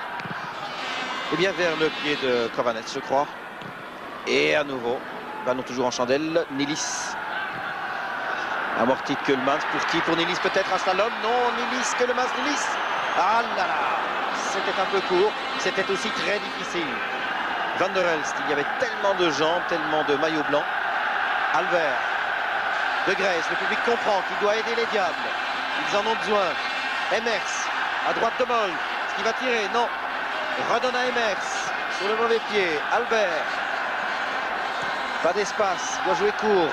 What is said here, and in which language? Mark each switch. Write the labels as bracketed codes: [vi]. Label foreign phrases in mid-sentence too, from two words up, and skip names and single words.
[fr] Eh bien, vers le pied de Kovanets, je crois. Et à nouveau, ballon toujours en chandelle, Nilis. Amorti de Keulemans, pour qui? Pour Nilis peut-être, un slalom? Non, Nilis, Keulemans, Nilis. Ah là là, c'était un peu court, c'était aussi très difficile. Van der Elst, il y avait tellement de jambes, tellement de maillots blancs. Albert, de Grèce, le public comprend qu'il doit aider les Diables. Ils en ont besoin. Emers, à droite de Moll, ce qui va tirer, non. Redonne à Emers, sur le mauvais pied. Albert, pas d'espace, doit jouer court.